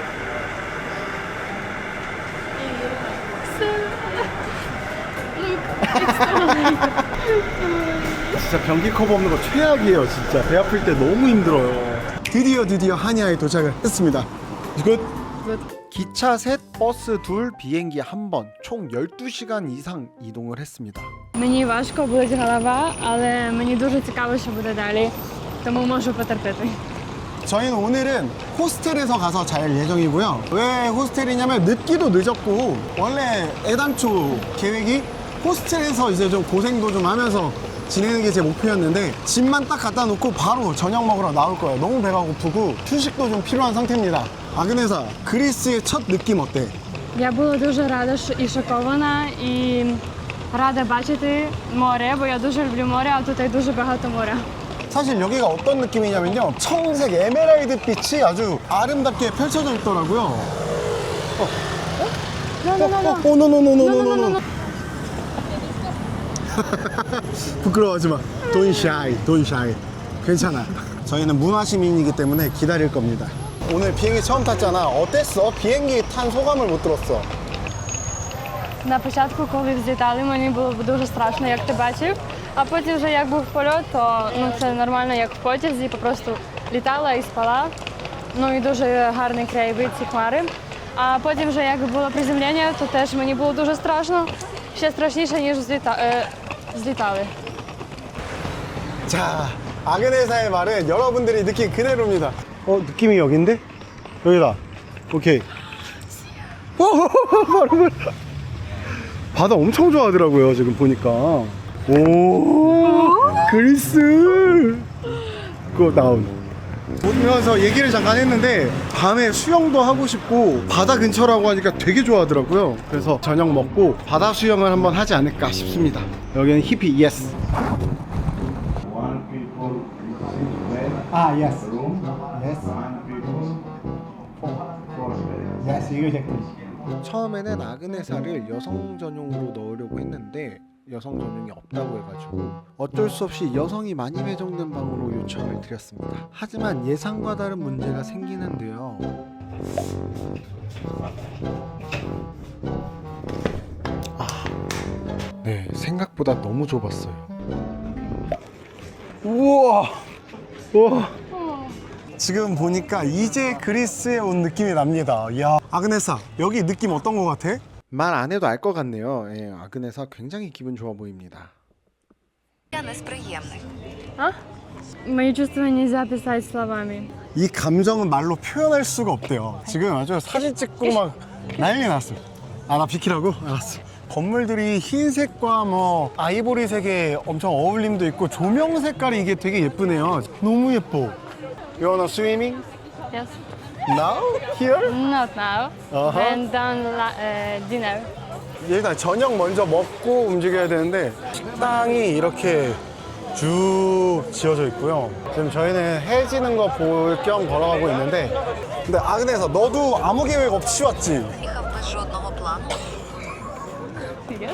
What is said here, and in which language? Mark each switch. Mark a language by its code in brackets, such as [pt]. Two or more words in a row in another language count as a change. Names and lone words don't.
[ko] 진짜 변기 커버 없는 거 최악이에요. 진짜 배 아플 때 너무 힘들어요. 드디어 하니아에 도착을 했습니다. 굿. 기차 셋, 버스 둘, 비행기 한 번, 총 12시간 이상 이동을 했습니다. [uk] Мені важко болить голова, але мені дуже цікаво, що буде далі. Тому можу потерпіти. [ko] 저희는 오늘은 호스텔에서 가서 잘 예정이고요. 왜 호스텔이냐면 늦기도 늦었고, 원래 애당초 계획이 호스텔에서 이제 좀 고생도 좀 하면서 지내는 게 제 목표였는데 짐만 딱 갖다 놓고 바로 저녁 먹으러 나올 거예요. 너무 배가 고프고 휴식도 좀 필요한 상태입니다. 아그네사, 그리스의 첫 느낌 어때? [uk] Я була дуже рада і шокована, і рада бачити море, бо я дуже люблю море, а тут і дуже багато моря. [ko] 사실 여기가 어떤 느낌이냐면요, 청색 에메랄드 빛이 아주 아름답게 펼쳐져 있더라고요. 노노노노노노노노노노. 부끄러워하지 마. [en] Don't shy. 괜찮아. [ko] 저희는 문화 시민이기 때문에 기다릴 겁니다. 오늘 비행기 처음 탔잖아. 어땠어? 비행기 탄 소감을 못 들었어. [uk] На початку, коли взлітали, мені було дуже страшно, як ти бачив. А потім вже як був польот, то це нормально, як в потязі, просто літала і спала. Ну і дуже гарний краєвид, ці хмари. А потім вже як було приземлення, то теж мені було дуже страшно. Ще страшніше, ніж злітали. [ko] 자, 아그네사의 말은 여러분들이 느낀 그대로입니다. 느낌이 여긴데? 여기다. 오케이. 바로 바다 엄청 좋아하더라고요, 지금 보니까. 오, 그리스. [en] go down. [ko] 오면서 얘기를 잠깐 했는데 밤에 수영도 하고 싶고 바다 근처라고 하니까 되게 좋아하더라고요. 그래서 저녁 먹고 바다 수영을 한번 하지 않을까 싶습니다. 여기는 [en] hippie, yes. yes. Yes, exactly. [ko] 처음에는 아그네사를 여성 전용으로 넣으려고 했는데 여성 전용이 없다고 해가지고 어쩔 수 없이 여성이 많이 배정된 방으로 요청을 드렸습니다. 하지만 예상과 다른 문제가 생기는데요. 네, 생각보다 너무 좁았어요. 우와! 우와! 지금 보니까 이제 그리스에 온 느낌이 납니다. 이야. 아그네사, 여기 느낌 어떤 거 같아? 말 안 해도 알 것 같네요. 예, 아그네사 굉장히 기분 좋아 보입니다. [uk] Несприємних. А? [ru] Мои чувства нельзя описать словами. [ko] 이 감정은 말로 표현할 수가 없대요. 지금 아주 사진 찍고 막 난리 났어. 아, 나 비키라고? 알았어. 건물들이 흰색과 뭐 아이보리색의 엄청 어울림도 있고 조명 색깔이 이게 되게 예쁘네요. 너무 예뻐. [en] You wanna swimming? Yes. Now? Here? Not now. Uh-huh. And done dinner. [ko] 일단 저녁 먼저 먹고 움직여야 되는데 식당이 이렇게 쭉 지어져 있고요. 지금 저희는 해 지는 거 볼 겸 걸어가고 있는데 근데 아그네사 너도 아무 계획 없이 왔지? [uk] Їхав без жодного плану. [en] Yes.